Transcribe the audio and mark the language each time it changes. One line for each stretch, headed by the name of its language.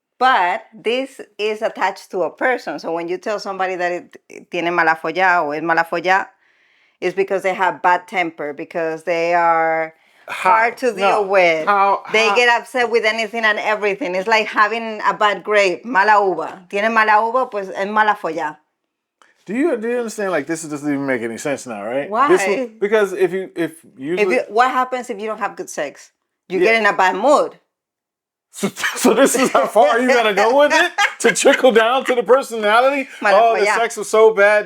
English: But this is attached to a person. So when you tell somebody that it
Spanish: tiene mala folla
English: or
Spanish: es mala folla,
English: it's because they have bad temper, because they are hard to deal with. They get upset with anything and everything. It's like having a bad grape, mala uva.
Spanish: Tiene mala uva, pues es mala folla.
English: Do you understand? Like this doesn't even make any sense now, right? Why? Because if usually what happens if you don't have good sex? You get in a bad mood. So this is how far you gotta go with it to trickle down to the personality. Oh, the
Spanish: Malafollado.
English: sex was so bad.